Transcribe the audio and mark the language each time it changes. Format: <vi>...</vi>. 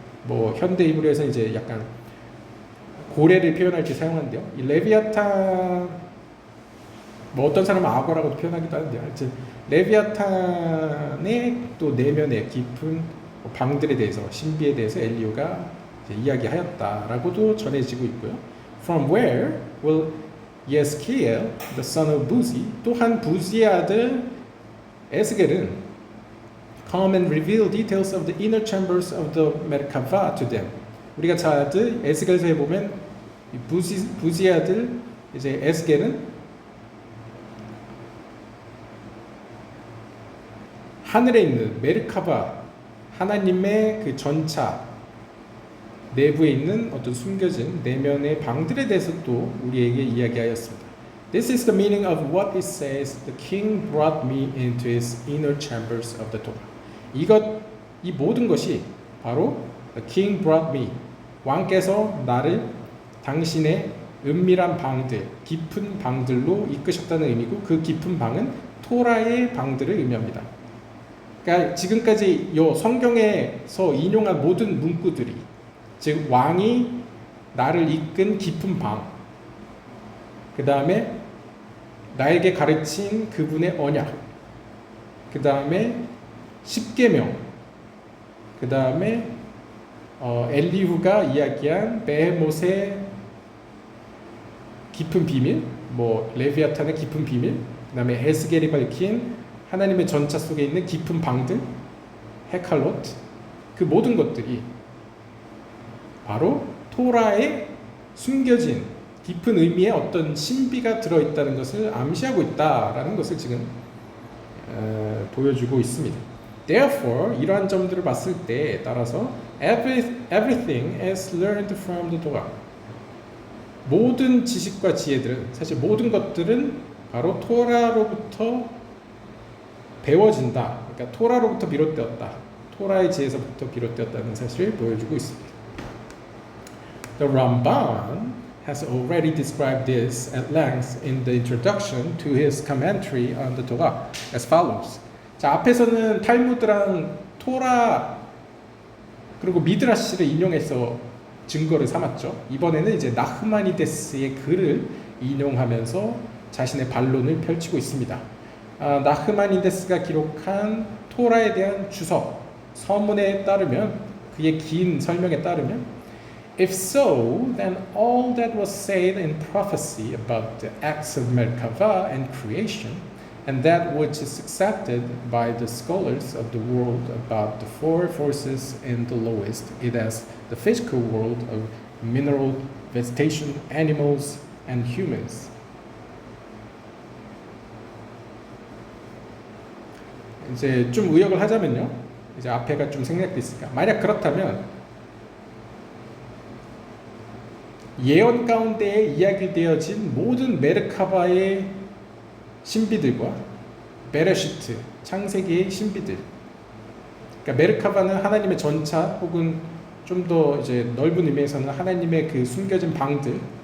<ko>뭐 현대 히브리어에서 이제 약간 고래를 표현할 때 사용하는데요. 이 레비아탄, 뭐 어떤 사람은 악어라고도 표현하기도 하는데요. 하여튼 레비아탄의 또 내면의 깊은 방들에 대해서, 신비에 대해서 엘리후가 이야기하였다라고도 전해지고 있고요.</ko> <en>From where will Yeskiel, the son of Buzi,</en> <ko>또한 부지의 아들 에스겔은</ko> <en>come and reveal details of the inner chambers of the Merkava to them.</en> <ko>우리가 잘 아는 에스겔서에 보면 부지의 아들 이제 에스겔은 하늘에 있는 메르카바, 하나님의 그 전차 내부에 있는 어떤 숨겨진 내면의 방들에 대해서 또 우리에게 이야기하였습니다.</ko> <en>This is the meaning of what it says. The king brought me into his inner chambers of the Torah.</en> <ko>이 모든 것이 바로</ko> <en>the king brought me.</en> <ko>왕께서 나를 당신의 은밀한 방들, 깊은 방들로 이끄셨다는 의미고, 그 깊은 방은 토라의 방들을 의미합니다. 그러니까 지금까지 이 성경에서 인용한 모든 문구들이, 즉 왕이 나를 이끈 깊은 방, 그 다음에 나에게 가르친 그분의 언약, 그 다음에 십계명, 그 다음에 엘리후가 이야기한 베헤못의 깊은 비밀, 뭐 레비아탄의 깊은 비밀, 그 다음에 에스겔이 밝힌 하나님의 전차 속에 있는 깊은 방들, 헤칼롯, 그 모든 것들이 바로 토라에 숨겨진 깊은 의미의 어떤 신비가 들어있다는 것을 암시하고 있다라는 것을 지금 보여주고 있습니다.</ko> <en>Therefore,</en> <ko>이러한 점들을 봤을 때 따라서</ko> <en>everything is learned from the Torah.</en> <ko>모든 지식과 지혜들은, 사실 모든 것들은 바로 토라로부터 배워진다. 그러니까 토라로부터 비롯되었다. 토라의 지혜서부터 비롯되었다는 사실을 보여주고 있습니다.</ko> <en>The Ramban has already described this at length in the introduction to his commentary on the Torah as follows.</en> <ko>자, 앞에서는 탈무드랑 토라 그리고 미드라시를 인용해서 증거를 삼았죠. 이번에는 이제 나흐마니데스의 글을 인용하면서 자신의 반론을 펼치고 있습니다. 나흐마니데스가 기록한 토라에 대한 주석, 서문에 따르면 그의 긴 설명에 따르면</ko> <en>If so, then all that was said in prophecy about the acts of Merkava and creation, and that which is accepted by the scholars of the world about the four forces in the lowest, it as the physical world of mineral, vegetation, animals, and humans.</en> <ko>이제 좀 의역을 하자면요, 이제 앞에가 좀 생략됐으니까 만약 그렇다면 예언 가운데에 이야기되어진 모든 메르카바의 신비들과 베레시트 창세기의 신비들, 그러니까 메르카바는 하나님의 전차 혹은 좀 더 이제 넓은 의미에서는 하나님의 그 숨겨진 방들에</ko>